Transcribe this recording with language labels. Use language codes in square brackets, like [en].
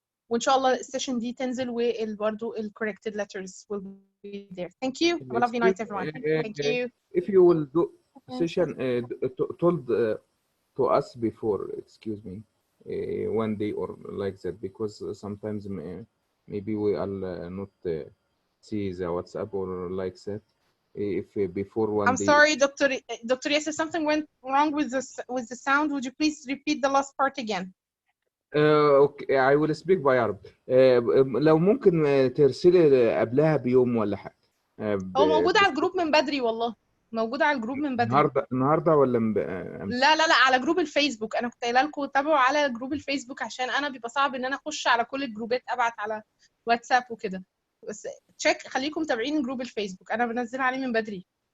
[ar] وإن شاء الله السيشن دي تنزل وبرضو ال [en] corrected letters will be there. Thank you. Have a lovely night, everyone. Thank you. If you will do session told to us before, excuse me, one day or like that, because sometimes maybe we are not see the WhatsApp or like that. If before one I'm day. sorry, Dr. Yasser, something went wrong with the sound. Would you please repeat the last part again? Okay, I will speak by Arabic. [ar] لو ممكن ترسلي قبلها بيوم ولا حاجة. هو موجود على الجروب من بدري والله. موجود على الجروب من بدري. النهارده ولا أمس؟ لا على جروب الفيسبوك. انا كنت قايله لكم تابعوا على جروب الفيسبوك عشان انا بيبقى صعب ان انا اخش على كل الجروبات ابعت على واتساب وكده. بس تشيك خليكم متابعين جروب الفيسبوك، انا بنزل عليه من بدري.